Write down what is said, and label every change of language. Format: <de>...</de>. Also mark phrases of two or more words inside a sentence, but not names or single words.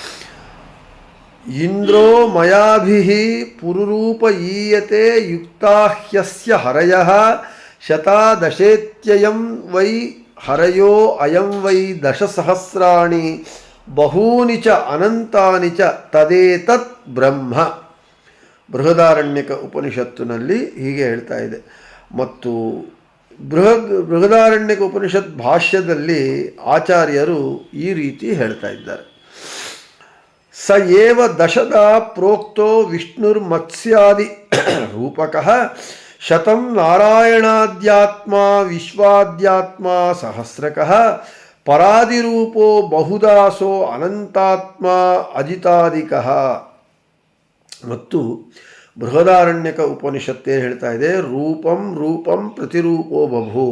<sa>ಇಂದ್ರೋ ಮಯಾಭಿಃ ಪುರುರೂಪ ಈಯತೆ ಯುಕ್ತಾಹ್ಯಸ್ಯ ಹರಯಃ ಶತಾದಶೇತ್ಯಯಂ ವೈ ಹರಯೋ ಅಯಂ ವೈ ದಶಸಹಸ್ರಾಣಿ ಬಹೂನಿ ಚ ಅನಂತಾನಿ ಚ ತದೇತತ್ ಬ್ರಹ್ಮ.</sa> <kn>ಬೃಹದಾರಣ್ಯಕ ಉಪನಿಷತ್ತಿನಲ್ಲಿ ಹೀಗೆ ಹೇಳ್ತಾ ಇದೆ. ಮತ್ತು ಬೃಹದಾರಣ್ಯಕ ಉಪನಿಷತ್ ಭಾಷ್ಯದಲ್ಲಿ ಆಚಾರ್ಯರು ಈ ರೀತಿ ಹೇಳ್ತಾ ಇದ್ದಾರೆ.</kn> <sa>ಸ ಏವ ದಶದ ಪ್ರೋಕ್ತೋ ವಿಷ್ಣುರ್ಮತ್ಸ್ಯಾದಿ ರೂಪಕಃ ಶತಂ ನಾರಾಯಣಾದ್ಯಾತ್ಮ ವಿಶ್ವಾದ್ಯಾತ್ಮ ಸಹಸ್ರಕಃ ಪರಾದಿರೂಪೋ ಬಹುದಾಸೋ ಅನಂತಾತ್ಮ ಅಜಿತಾದಿಕಃ.</sa> <kn>ಮತ್ತು ಬೃಹದಾರಣ್ಯಕ ಉಪನಿಷತ್ತೇ ಹೇಳ್ತಾ ಇದೆ,</kn> <sa>ರೂಪಂ ಪ್ರತಿರೂಪೋ ಬಭೂವ.</sa>